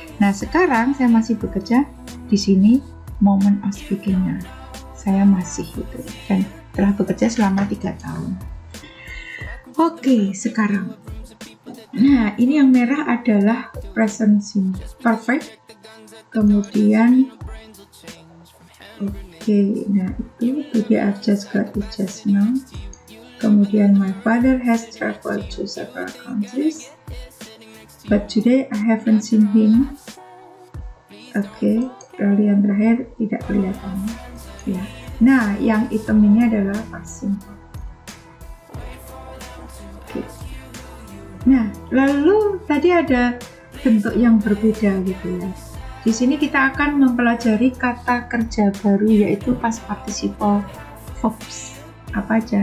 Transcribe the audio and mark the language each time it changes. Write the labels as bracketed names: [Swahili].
[Indonesian] Nah, sekarang saya masih bekerja di sini moment of speaking-nya. Saya masih gitu dan telah bekerja selama 3 tahun. Oke, sekarang. Nah, ini yang merah adalah present simple perfect. [English] Kemudian nah itu today I've just got it just now. Kemudian my father has traveled to several countries, but today I haven't seen him. [Indonesian] Lalu yang terakhir tidak kelihatan ya. Nah, yang hitam ini adalah past simple. Nah, lalu tadi ada bentuk yang berbeda gitu ya. Di sini kita akan mempelajari kata kerja baru, yaitu past participle verbs. Apa aja?